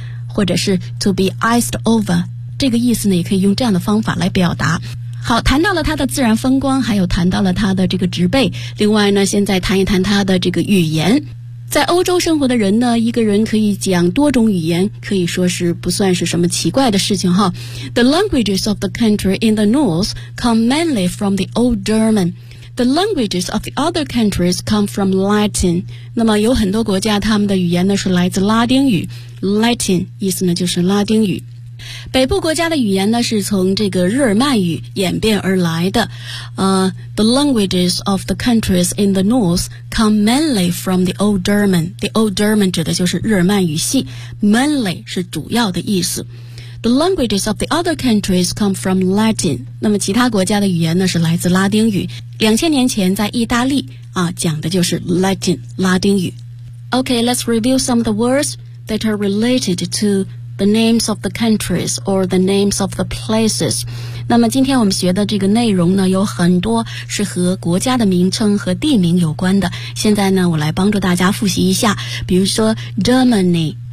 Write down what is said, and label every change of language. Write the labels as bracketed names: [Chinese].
[Chinese] 或者是 [English] to be iced over [Chinese] 这个意思呢也可以用这样的方法来表达好谈到了它的自然风光还有谈到了它的这个植被另外呢现在谈一谈它的这个语言在欧洲生活的人呢一个人可以讲多种语言可以说是不算是什么奇怪的事情哈 [English] The languages of the country in the north come mainly from the old GermanThe languages of the other countries come from Latin. [Chinese] 那么有很多国家他们的语言呢是来自拉丁语 Latin 意思呢就是拉丁语。北部国家的语言呢是从这个日耳曼语演变而来的。 [English] The languages of the countries in the north come mainly from the Old German. [Chinese] The Old German 指的就是日耳曼语系 Mainly 是主要的意思。 [English] The languages of the other countries come from Latin. [Chinese] 那么其他国家的语言呢是来自拉丁语。 2000年前在意大利啊讲的就是 Latin, 拉丁语。 [English] Okay, let's review some of the words that are related to the names of the countries or the names of the places. [Chinese] 那么今天我们学的这个内容呢有很多是和国家的名称和地名有关的。现在呢我来帮助大家复习一下。比如说 Germany,